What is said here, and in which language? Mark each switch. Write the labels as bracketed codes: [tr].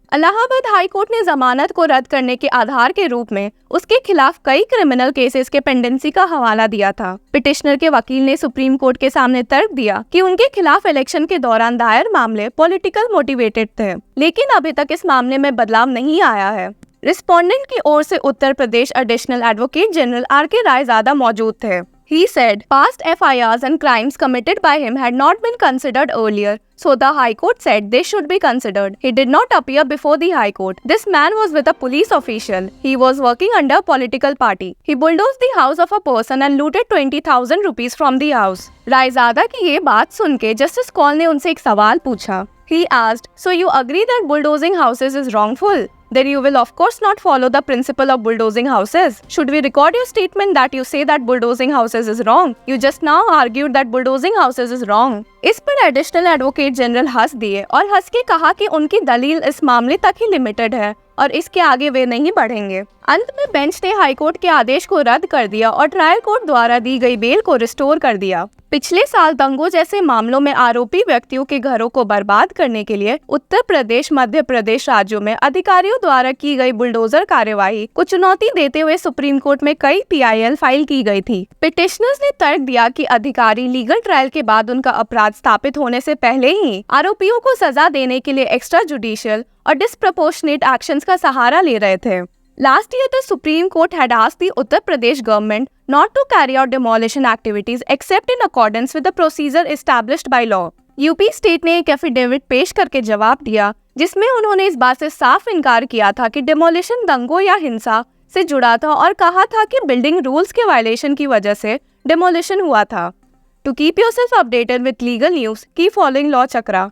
[hi] Allahabad high court ने जमानत को रद्द करने के आधार के रूप में उसके खिलाफ कई क्रिमिनल केसेस के पेंडेंसी का हवाला दिया था। पिटिशनर के वकील ने सुप्रीम कोर्ट के सामने तर्क दिया कि उनके खिलाफ इलेक्शन के दौरान दायर मामले पॉलिटिकल मोटिवेटेड थे, लेकिन अभी तक इस मामले में बदलाव नहीं आया है। रिस्पोंडेंट की ओर से Uttar Pradesh additional advocate general R.K. Raizada मौजूद थे। [en] He said past FIRs and crimes committed by him had not been considered earlier, so the High Court said they should be considered. He did not appear before the High Court. This man was with a police official. He was working under a political party. He bulldozed the house of a person and looted 20,000 rupees from the house. [hi] Raizada की ये बात सुन के justice Kaul ने उनसे एक सवाल पूछा। [en] He asked, so you agree that bulldozing houses is wrongful? Then you will of course not follow the principle of bulldozing houses. Should we record your statement that you say that bulldozing houses is wrong? You just now argued that bulldozing houses is wrong. [hi] इस पर additional advocate general हंस दिए और हंस के कहा कि उनकी दलील इस मामले तक ही लिमिटेड है और इसके आगे वे नहीं बढ़ेंगे। अंत में बेंच ने हाईकोर्ट के आदेश को रद्द कर दिया और ट्रायल कोर्ट द्वारा दी गई बेल को रिस्टोर कर दिया। पिछले साल दंगों जैसे मामलों में आरोपी व्यक्तियों के घरों को बर्बाद करने के लिए उत्तर प्रदेश, मध्य प्रदेश राज्यों में अधिकारियों द्वारा की गई बुलडोजर कार्यवाही को चुनौती देते हुए सुप्रीम कोर्ट में कई PIL फाइल की गई थी। पिटिशनर्स ने तर्क दिया कि अधिकारी लीगल ट्रायल के बाद उनका अपराध स्थापित होने से पहले ही आरोपियों को सजा देने के लिए एक्स्ट्रा जुडिशियल और डिस्प्रपोर्शनेट एक्शंस का सहारा ले रहे थे। [en] Last year, the Supreme Court had asked the Uttar Pradesh government not to carry out demolition activities except in accordance with the procedure established by law. [hi] UP state ने एक affidavit पेश करके जवाब दिया, जिसमें उन्होंने इस बात से साफ इनकार किया था कि डेमोलिशन दंगों या हिंसा से जुड़ा था और कहा था कि बिल्डिंग रूल्स के वायलेशन की वजह से डेमोलिशन हुआ था। [en] To keep yourself updated with legal news, keep following Law Chakra.